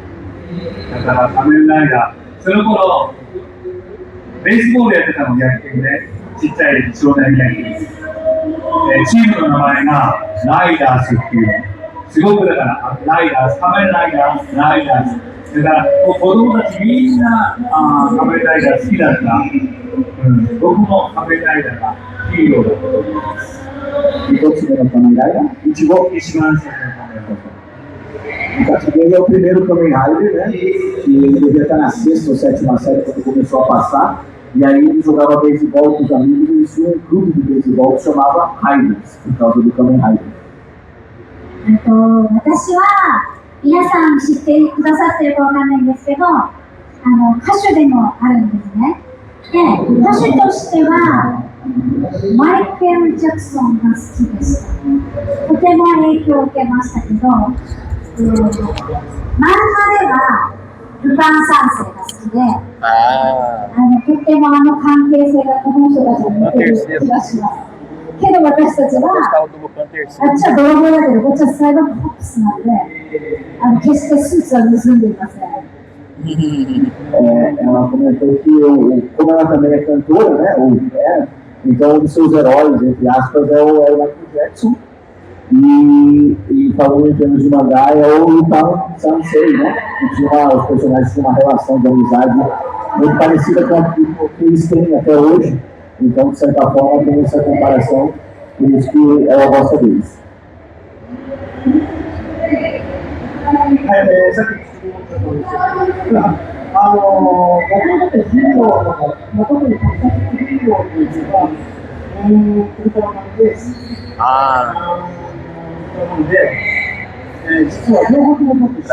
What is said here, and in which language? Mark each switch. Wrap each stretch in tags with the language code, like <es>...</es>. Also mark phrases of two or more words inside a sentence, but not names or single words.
<ja>だから仮面ライダー、その頃ベースボールやってたの野球ね、ちっちゃい少年野球、チームの名前がライダースっていう、すごくだからライダース、仮面ライダー、ライダース。だから子供たちみんな仮面ライダー好きだった、僕も仮面ライダーがヒーローだと思います。一つ目の仮面ライダー？一番最初の仮面ライダー。</ja> <pt>O Katsugiri é o primeiro Kamen Rider, né? E ele devia estar na 6ª ou 7ª série quando começou a passar. E aí ele jogava beisebol com os amigos e eles tinham um clube de beisebol que chamava Riders, por causa do Kamen Rider.</pt> <ja>私は皆さん知ってくださってるかわかんないんですけど、歌手でもあるんですね。で、歌手としてはマイケル・ジャクソンが好きでした。とても影響を受けましたけど、漫画ではルパン三世が好きで、とても関係性がこの人たちに似てる気がします。けど私たちは、あっちは泥棒だけど、こっちはサイバーコップスなんで、決してスーツは盗んでいません。</ja> <pt>Ela comentou que, como ela também é cantora, né? Então um dos seus heróis, entre aspas, é o Michael Jackson. E falando em termos de mangá, é o Lupin Sansei, né? Que os personagens tinham uma relação de amizade muito parecida com a que eles têm até hoje. Então, de certa forma, tem essa comparação, por isso que ela gosta deles.</pt> <ja>さっき質問したとおりですが、僕のヒーローの、特に特撮ヒーローというのは、ウルトラマンです。なので、実は両方とも持っている。</ja>